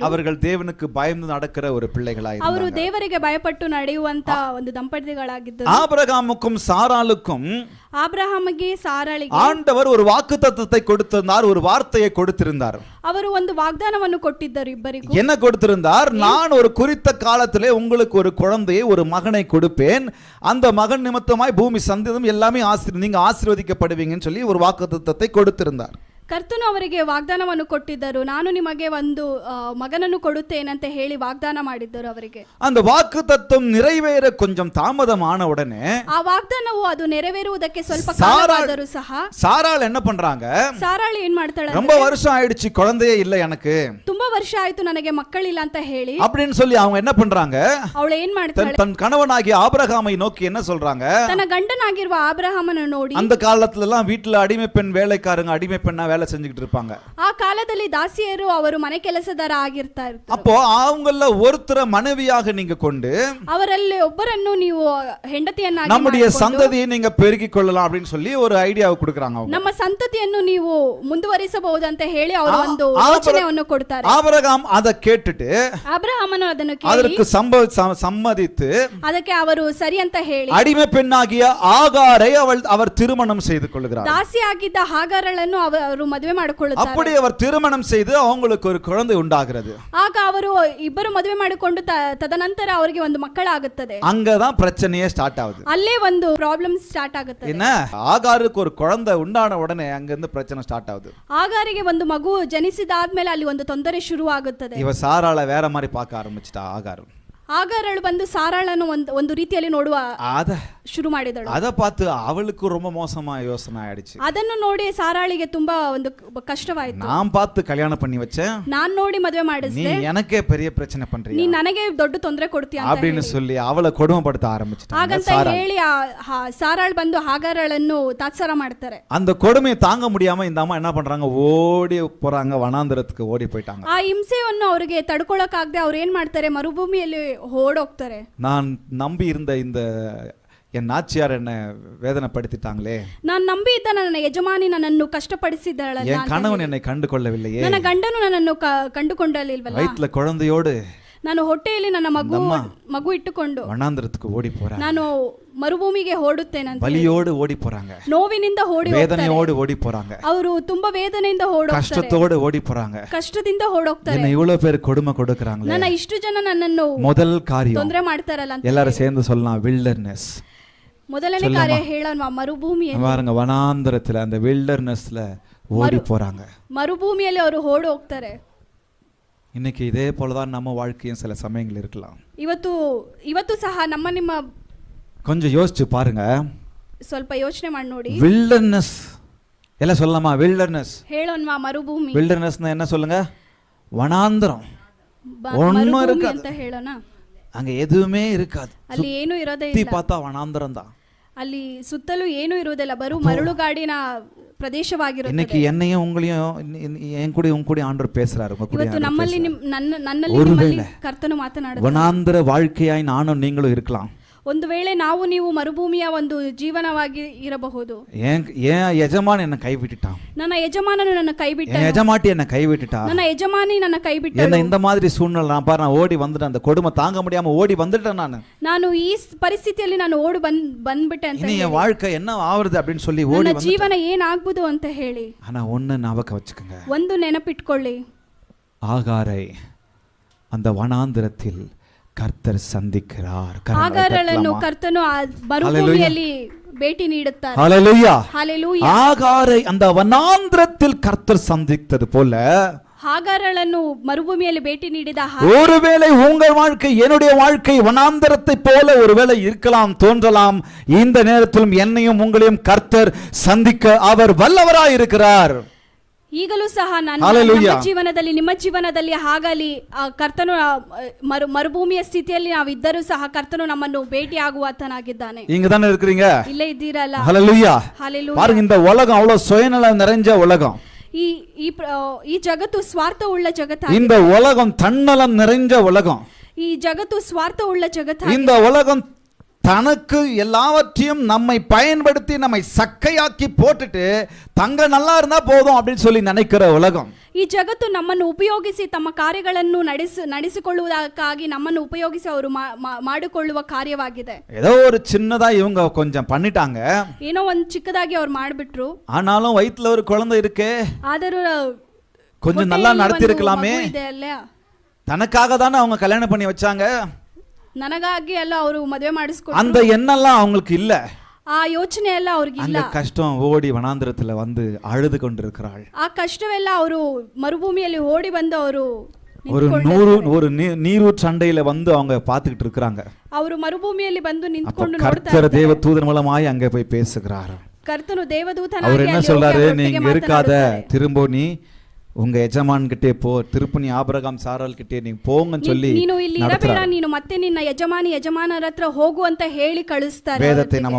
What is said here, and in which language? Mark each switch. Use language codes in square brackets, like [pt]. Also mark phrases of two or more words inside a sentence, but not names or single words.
[ta] அவர்கள் தேவனுக்கு பயந்து நடக்கிற ஒரு பிள்ளைகளாய் [kn] ಅವರು ದೇವರಿಗೆ ಭಯಪಟ್ಟು ನಡೆಯುವಂತ ಒಂದು ದಂಪತಿಗಳಾಗಿದ್ದರು. [ta] ஆபிரகாமுக்கும் சாராளுக்கும் [kn] ಆಬ್ರಹಾಮಿಗೆ ಸಾರಾಳಿಗೆ [ta] ஆண்டவர் ஒரு வாக்குத்தத்தத்தை கொடுத்திருந்தார், ஒரு வார்த்தையை கொடுத்திருந்தார். [kn] ಅವರು ಒಂದು ವಾಗ್ದಾನವನ್ನು ಕೊಟ್ಟಿದ್ದರು ಇಬ್ಬರಿಗೂ. [ta] என்ன கொடுத்திருந்தார்? நான் ஒரு குறித்த காலத்திலே உங்களுக்கு ஒரு குழந்தையை, ஒரு மகனை கொடுப்பேன், அந்த மகன் நிமித்தமாய் பூமி சந்ததியும் எல்லாமே நீங்க ஆசீர்வதிக்கப்படுவீங்கன்னு சொல்லி ஒரு வாக்குத்தத்தத்தை கொடுத்திருந்தார். [kn] ಕರ್ತನು ಅವರಿಗೆ ವಾಗ್ದಾನವನ್ನು ಕೊಟ್ಟಿದ್ದರು. ನಾನು ನಿಮಗೆ ಒಂದು ಮಗನನ್ನು ಕೊಡುತ್ತೇನಂತ ಹೇಳಿ ವಾಗ್ದಾನ ಮಾಡಿದ್ದರು ಅವರಿಗೆ. [ta] அந்த வாக்குத்தத்தம் நிறைவேற கொஞ்சம் தாமதமான உடனே, [kn] ಆ ವಾಗ್ದಾನವು ಅದು ನೆರವೇರುವುದಕ್ಕೆ ಸ್ವಲ್ಪ ಕಾಲವಾದರೂ ಸಹ, [ta] சாராள் என்ன பண்றாங்க? [kn] ಸಾರಾಳು ಏನ್ ಮಾಡ್ತಾಳೆ? [ta] ரொம்ப வருஷம் ஆயிடுச்சு, குழந்தையே இல்ல எனக்கு, [kn] ತುಂಬಾ ವರ್ಷ ಆಯ್ತು ನನಗೆ ಮಕ್ಕಳಿಲ್ಲ ಅಂತ ಹೇಳಿ [ta] அப்படின்னு சொல்லி அவங்க என்ன பண்றாங்க? [kn] ಅವಳು ಏನ್ ಮಾಡ್ತಾಳೆ? [ta] தன் கணவனாகிய ஆபிரகாமை நோக்கி என்ன சொல்றாங்க? [kn] ತನ್ನ ಗಂಡನಾಗಿರುವ ಆಬ್ರಹಾಮನ ನೋಡಿ, [ta] அந்த காலத்துல எல்லாம் வீட்டுல அடிமை பெண் வேலைக்காரங்க அடிமை பெண்ணா வேலை செஞ்சுக்கிட்டு இருப்பாங்க. [kn] ಆ ಕಾಲದಲ್ಲಿ ದಾಸಿಯರು ಅವರು ಮನೆ ಕೆಲಸದಾರ ಆಗಿರ್ತಾ ಇರ್ತಾರೆ. [ta] அப்போ அவங்கள ஒருத்தரை மனைவியாக நீங்க கொண்டு [kn] ಅವರಲ್ಲಿ ಒಬ್ಬರನ್ನು ನೀವು ಹೆಂಡತಿಯನ್ನಾಗಿ [ta] நம்முடைய [kn] ಮಾಡಿಕೊಂಡು [ta] சந்ததியை நீங்க பெருக்கிக் கொள்ளலாம் அப்படின்னு சொல்லி ஒரு ஐடியாவை கொடுக்குறாங்க அவங்க. [kn] ನಮ್ಮ ಸಂತತಿಯನ್ನು ನೀವು ಮುಂದುವರಿಸಬಹುದು ಅಂತ ಹೇಳಿ ಅವರು ಒಂದು ಆಬ್ರ- ಯೋಚನೆಯನ್ನು ಕೊಡ್ತಾರೆ. [ta] ஆபிரகாம் அதை கேட்டுட்டு [kn] ಅಬ್ರಹಾಮನು ಅದನ್ನು ಕೇಳಿ [ta] அதற்கு சம்மதித்து [kn] ಅದಕ್ಕೆ ಅವರು ಸರಿ ಅಂತ ಹೇಳಿ [ta] அடிமை பெண்ணாகிய ஆகாரை அவர் திருமணம் செய்து கொள்கிறார். [kn] ದಾಸಿ ಆಗಿದ್ದ ಹಾಗಾರಳನ್ನು ಅವರು ಮದುವೆ ಮಾಡಿಕೊಳ್ಳುತ್ತಾರೆ. [ta] அப்படி அவர் திருமணம் செய்து அவங்களுக்கு ஒரு குழந்தை உண்டாகிறது. [kn] ಆಗ ಅವರು ಇಬ್ಬರು ಮದುವೆ ಮಾಡಿಕೊಂಡು ತದನಂತರ ಅವರಿಗೆ ಒಂದು ಮಕ್ಕಳಾಗುತ್ತದೆ. [ta] அங்கதான் பிரச்சனையே ஸ்டார்ட் ஆகுது. [kn] ಅಲ್ಲೇ ಒಂದು [en] problem start [kn] ಆಗುತ್ತದೆ. [ta] என்ன, ஆகாருக்கு ஒரு குழந்தை உண்டான உடனே அங்கிருந்து பிரச்சனை ஸ்டார்ட் ஆகுது. [kn] ಆಗಾರಿಗೆ ಒಂದು ಮಗು ಜನಿಸಿದಾದ್ಮೇಲೆ ಅಲ್ಲಿ ಒಂದು ತೊಂದರೆ ಶುರು ಆಗುತ್ತದೆ. [ta] இவ சாராள வேற மாதிரி பார்க்க ஆரம்பிச்சிட்டா ஆகாரு. [kn] ಆಗಾರಳು ಬಂದು ಸಾರಾಳನ್ನು ಒಂದು ರೀತಿಯಲ್ಲಿ ನೋಡುವ [ta] அத [kn] ಶುರು ಮಾಡಿದಳು. [ta] அத பார்த்து அவளுக்கு ரொம்ப மோசமா யோசனை ஆயிடுச்சு. [kn] ಅದನ್ನು ನೋಡಿ ಸಾರಾಳಿಗೆ ತುಂಬಾ ಒಂದು ಕಷ್ಟವಾಯಿತು. [ta] நான் பார்த்து கல்யாணம் பண்ணி வச்சேன், [kn] ನಾನ್ ನೋಡಿ ಮದುವೆ [ta] நீ [kn] ಮಾಡಿಸ್ದೆ, [ta] எனக்கே பெரிய பிரச்சனை பண்றியா [kn] ನೀ ನನಗೆ ದೊಡ್ಡ ತೊಂದರೆ ಕೊಡ್ತೀಯ ಅಂತ [ta] அப்படின்னு சொல்லி அவளை கொடுமைப்படுத்த ஆரம்பிச்சிட்டாங்க [kn] ಹಾಗಂತ [ta] சாராள். [kn] ಹೇಳಿ ಸಾರಾಳ್ ಬಂದು ಹಾಗಾರಳನ್ನು ತಾತ್ಸಾರ ಮಾಡ್ತಾರೆ. [ta] அந்த கொடுமையை தாங்க முடியாம இந்த அம்மா என்ன பண்றாங்க, ஓடி போறாங்க, வனாந்தரத்துக்கு ஓடி போயிட்டாங்க. [kn] ಆ ಹಿಂಸೆಯನ್ನು ಅವರಿಗೆ ತಡ್ಕೊಳಕ್ಕಾಗದೆ ಅವ್ರು ಏನ್ ಮಾಡ್ತಾರೆ, ಮರುಭೂಮಿಯಲ್ಲಿ ಓಡೋಗ್ತಾರೆ. [ta] நான் நம்பி இருந்த இந்த என் நாச்சியார் என்ன வேதனைப்படுத்திட்டாங்களே, [kn] ನಾನು ನಂಬಿ ಇದ್ದ ನನ್ನ ಯಜಮಾನಿ ನನ್ನನ್ನು ಕಷ್ಟಪಡಿಸಿದ್ದಾಳಲ್ಲ, [ta] என் கணவன் என்னை கண்டு கொள்ளவில்லையே, [kn] ನನ್ನ ಗಂಡನು ನನ್ನನ್ನು ಕಂಡುಕೊಂಡಲಿಲ್ವಲ್ಲ, [ta] வயிற்றுல குழந்தையோடு [kn] ನಾನು ಹೊಟ್ಟೆಯಲ್ಲಿ ನನ್ನ ಮಗು ಇಟ್ಟುಕೊಂಡು [ta] வனாந்தரத்துக்கு ஓடி போறாங்க, [kn] ನಾನು ಮರುಭೂಮಿಗೆ ಓಡುತ್ತೇನೆ, [ta] வலியோடு ஓடி போறாங்க, [kn] ನೋವಿನಿಂದ ಓಡಿ [ta] வேதனையோடு ஓடி போறாங்க, [kn] ಅವರು ತುಂಬಾ ವೇದನೆಯಿಂದ ಓಡೋಗ್ತಾರೆ, [ta] கஷ்டத்தோடு ஓடி போறாங்க. [kn] ಕಷ್ಟದಿಂದ ಓಡೋಗ್ತಾರೆ. [ta] என்ன இவ்வளவு பேர் கொடுமை கொடுக்கறாங்களே, [kn] ನನ್ನ ಇಷ್ಟು ಜನ ನನ್ನನ್ನು [ta] முதல் காரியம் [kn] ತೊಂದರೆ ಮಾಡ್ತಾರಲ್ಲ ಅಂತ [ta] எல்லாரும் சேர்ந்து சொல்லலாம், வில்டர்னஸ். [kn] ಮೊದಲನೇ ಕಾರ್ಯ ಹೇಳೋಣ, ಮರುಭೂಮಿಯಲ್ಲಿ [ta] பாருங்க, வனாந்தரத்துல அந்த வில்டர்னஸ்ல ஓடி போறாங்க. [kn] ಮರುಭೂಮಿಯಲ್ಲಿ ಅವರು ಓಡಿ ಹೋಗ್ತಾರೆ. [ta] இன்னைக்கு இதே போலதான் நம்ம வாழ்க்கையும் சில சமயங்கள் இருக்கலாம். [kn] ಇವತ್ತು ಸಹ ನಿಮ್ಮ [ta] கொஞ்சம் யோசிச்சு பாருங்க, [kn] ಸ್ವಲ್ಪ ಯೋಚನೆ ಮಾಡಿ ನೋಡಿ. [ta] வில்டர்னஸ் எல்லாம் சொல்லலாமா? வில்டர்னஸ், [kn] ಹೇಳೋಣ, ಮರುಭೂಮಿ. [ta] வில்டர்னஸ்னா என்ன சொல்லுங்க? வனாந்தரம், ஒண்ணும் [kn] ಮರುಭೂಮಿ [ta] இருக்காது, [kn] ಅಂತ ಹೇಳೋಣ. [ta] அங்க எதுவுமே இருக்காது, [kn] ಅಲ್ಲಿ ಏನು ಇರೋದೇ [ta] சுத்தி [kn] ಇಲ್ಲ, [ta] பார்த்தா வனாந்தரம் தான். [kn] ಅಲ್ಲಿ ಸುತ್ತಲೂ ಏನು ಇರುವುದಿಲ್ಲ, ಬರು ಮರಳುಗಾಡಿನ ಪ್ರದೇಶವಾಗಿರುತ್ತೆ. [ta] இன்னைக்கு என்னையும் உங்களையும் என் கூட உங்க கூட ஆண்டவர் பேசுறாரு, உங்க கூட [kn] ಇವತ್ತು ನಮ್ಮಲ್ಲಿ ನನ್ನಲ್ಲಿ [ta] ஒருவேளை [kn] ನಿಮ್ಮಲ್ಲಿ ಕರ್ತನು ಮಾತನಾಡುತ್ತಾರೆ. [ta] வனாந்தர வாழ்க்கையாய் நானும் நீங்களும் இருக்கலாம். [kn] ಒಂದು ವೇಳೆ ನಾವು ನೀವು ಮರುಭೂಮಿಯ ಒಂದು ಜೀವನವಾಗಿ ಇರಬಹುದು. [ta] ஏன் எஜமான் என்ன கைவிட்டுட்டான், [kn] ನನ್ನ ಯಜಮಾನನು ನನ್ನ ಕೈಬಿಟ್ಟ, [ta] என் எஜமாட்டி என்ன கைவிட்டுட்டா, [kn] ನನ್ನ ಯಜಮಾನಿ ನನ್ನ ಕೈಬಿಟ್ಟ. [ta] என்ன இந்த மாதிரி சூழ்நிலை நான் பாரு, நான் ஓடி வந்துட்டேன், அந்த கொடுமை தாங்க முடியாம ஓடி வந்துட்டேன், [kn] ನಾನು ಈ ಪರಿಸ್ಥಿತಿಯಲ್ಲಿ ನಾನು ಓಡಿ ಬಂದ್ಬಿಟ್ಟೆ ಅಂತ [ta] இனி என் வாழ்க்கை என்ன ஆவறது அப்படின்னு சொல்லி ஓடி [kn] ನನ್ನ [ta] வந்து. [kn] ಜೀವನ ಏನಾಗ್ಬೋದು ಅಂತ ಹೇಳಿ [ta] ஆனா ஒண்ணு ஞாபகம் வச்சுக்கோங்க, [kn] ಒಂದು ನೆನಪಿಟ್ಕೊಳ್ಳಿ, [ta] ஆகாரை அந்த வனாந்திரத்தில் கர்த்தர் சந்திக்கிறார். [kn] ಆಗಾರಳನ್ನು ಕರ್ತನು ಆ ಮರುಭೂಮಿಯಲ್ಲಿ ಭೇಟಿ ನೀಡುತ್ತಾರೆ. [ta] ஹalleluya, [kn] ಹಲ್ಲೆಲೂಯಾ. [ta] ஆகாரை அந்த வனாந்திரத்தில் கர்த்தர் சந்தித்தது போல [kn] ಹಾಗಾರಳನ್ನು ಮರುಭೂಮಿಯಲ್ಲಿ ಭೇಟಿ ನೀಡಿದ [ta] ஒருவேளை உங்கள் வாழ்க்கை என்னுடைய வாழ்க்கை வனாந்தரத்தை போல ஒருவேளை இருக்கலாம், தோன்றலாம். இந்த நேரத்திலும் என்னையும் உங்களையும் கர்த்தர் சந்திக்க அவர் வல்லவராய் இருக்கிறார். [kn] ಈಗಲೂ ಸಹ ನಮ್ಮ ಜೀವನದಲ್ಲಿ, ನಿಮ್ಮ ಜೀವನದಲ್ಲಿ ಹಾಗಲಿ ಕರ್ತನು ಮರುಭೂಮಿಯ ಸ್ಥಿತಿಯಲ್ಲಿ ನಾವಿದ್ದರೂ ಸಹ ಕರ್ತನು ನಮ್ಮನ್ನು ಭೇಟಿ ಆಗುವಾತನಾಗಿದ್ದಾನೆ. [ta] இங்க தானே இருக்கிறீங்க, [kn] ಇಲ್ಲೇ ಇದ್ದೀರಲ್ಲ. [ta] ஹalleluya. [kn] ಹಲ್ಲೆಲೂಯಾ. [ta] பாருங்க, இந்த உலகம் அவ்வளவு சுயநலம் நிறைஞ்ச உலகம், [kn] ಈ ಜಗತ್ತು ಸ್ವಾರ್ಥ ಉಳ್ಳ ಜಗತ್ತ, [ta] இந்த உலகம் தன்னலம் நிறைஞ்ச உலகம், [kn] ಈ ಜಗತ್ತು ಸ್ವಾರ್ಥ ಉಳ್ಳ ಜಗತ್ತ. [ta] இந்த உலகம் தனக்கு எல்லாவற்றையும் நம்மை பயன்படுத்தி நம்மை சக்கையாக்கி போட்டுட்டு தங்க நல்லா இருந்தா போதும் அப்படின்னு சொல்லி நினைக்கிற உலகம். [kn] ಈ ಜಗತ್ತು ನಮ್ಮನ್ನು ಉಪಯೋಗಿಸಿ ತಮ್ಮ ಕಾರ್ಯಗಳನ್ನು ನಡೆಸಿಕೊಳ್ಳುವುದಕ್ಕಾಗಿ ನಮ್ಮನ್ನು ಉಪಯೋಗಿಸಿ ಅವರು ಮಾಡಿಕೊಳ್ಳುವ ಕಾರ್ಯವಾಗಿದೆ. [ta] ஏதோ ஒரு சின்னதா இவங்க கொஞ்சம் பண்ணிட்டாங்க, [kn] ಏನೋ ಒಂದು ಚಿಕ್ಕದಾಗಿ ಅವ್ರು ಮಾಡಿಬಿಟ್ರು. [ta] ஆனாலும் வயித்துல ஒரு குழந்தை இருக்கே, [kn] ಆದರೂ [ta] கொஞ்சம் நல்லா நடத்தி இருக்கலாமே, தனக்காக தானே அவங்க கல்யாணம் பண்ணி வச்சாங்க, [kn] ನನಗಾಗಿ ಎಲ್ಲ ಅವರು ಮದುವೆ ಮಾಡಿಸ್ಕೊಟ್ರು. [ta] அந்த எண்ணெல்லாம் அவங்களுக்கு இல்ல, [kn] ಆ ಯೋಚನೆ ಎಲ್ಲ ಅವ್ರಿಗೆ ಇಲ್ಲ. [ta] அந்த கஷ்டம் ஓடி வனாந்திரத்துல வந்து அழுது கொண்டிருக்கிறாள். [kn] ಆ ಕಷ್ಟವೆಲ್ಲ ಅವರು ಮರುಭೂಮಿಯಲ್ಲಿ ಓಡಿ ಬಂದು ಅವರು [ta] ஒரு நீரூற்று சண்டையில வந்து அவங்க பாத்துக்கிட்டு இருக்காங்க. [kn] ಅವರು ಮರುಭೂಮಿಯಲ್ಲಿ ಬಂದು ನಿಂತ್ಕೊಂಡು [ta] கர்த்தர் தேவதூதன் மூலமாய் அங்க போய் பேசுகிறார். [kn] ಕರ್ತನು ದೇವದೂತನಾಗಿ [ta] அவர் என்ன சொல்றாரு, நீங்க இருக்காத, திரும்ப நீ உங்க எஜமான் கிட்டே போ, திருப்பி நீ ஆபிரகாம் சாராள் கிட்டே நீ போங்கன்னு சொல்லி [kn] ನೀನು ಇಲ್ಲಿ ಇರಬೇಡ, ನೀನು ಮತ್ತೆ ನಿನ್ನ ಯಜಮಾನರ ಹತ್ರ ಹೋಗು ಅಂತ ಹೇಳಿ ಕಳಿಸ್ತಾರೆ.